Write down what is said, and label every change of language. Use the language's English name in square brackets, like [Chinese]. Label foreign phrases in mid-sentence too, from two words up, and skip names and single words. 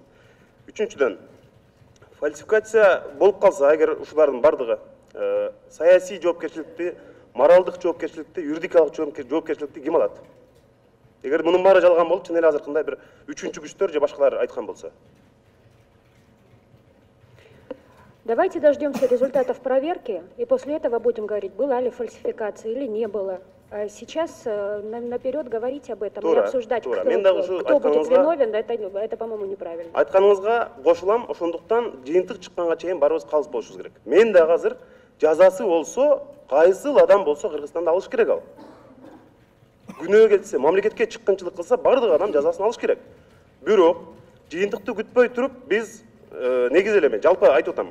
[Kyrgyz] Үчүнчүдөн, фальсификация болуп калса, эгер ушулардын бардыгы саясий жоопкерчиликти, моралдык жоопкерчиликти, юридикалык жоопкерчиликти ким алат? Эгер мунун баары жалган болуп, чын эле азыркындай бир үчүнчү күчтөр же башкалар айткан болсо. [Russian] Давайте дождемся результатов проверки, и после этого будем говорить, была ли фальсификация или не было. А сейчас наперед говорить об этом и обсуждать, кто будет виновен, это по-моему, неправильно. [Kyrgyz] Айтканыңызга кошулам, ошондуктан жыйынтык чыкканга чейин барыбыз калыс болушубуз керек. Мен дагы азыр жазасы болсо, кайсыл адам болсо Кыргызстанда алыш керек ал. Күнөө келсе, мамлекетке чыккынчылык кылса, бардык адам жазасын алыш керек. Бирок, жыйынтыкты күтпөй туруп, биз негиз эле мен жалпы айтып атам.